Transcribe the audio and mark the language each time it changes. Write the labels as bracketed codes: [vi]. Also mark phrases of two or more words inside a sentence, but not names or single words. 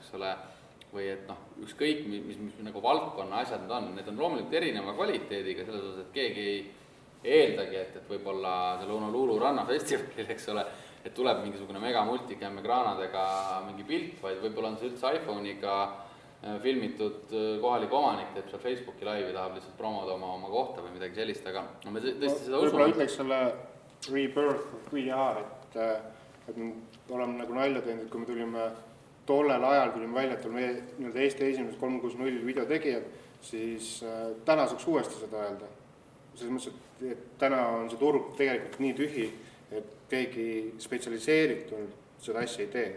[et] eks ole, või et noh, ükskõik, mis nagu valdkonna asjad need on loomulikult erineva kvaliteediga, selles osas, et keegi ei eeldagi, et võib-olla selle Honolulu rannafestivalil, eks ole, et tuleb mingisugune mega multicam ekraanadega mingi pilt, vaid võib-olla on see üldse iPhone'iga filmitud kohalik omanik, teeb seal Facebooki laivi, tahab lihtsalt promoda oma kohta või midagi sellist, aga me tõesti seda usume. Võib-olla ütleks selle [en] rebirth of VR, [et] et me oleme nagu nalja teinud, et kui me tulime tollel ajal tulime välja, et oleme Eesti esimesed 360 videotegijad, siis täna saaks uuesti seda öelda. Selles mõttes, et täna on see turg tegelikult nii tühi, et keegi spetsialiseeritult seda asja ei tee.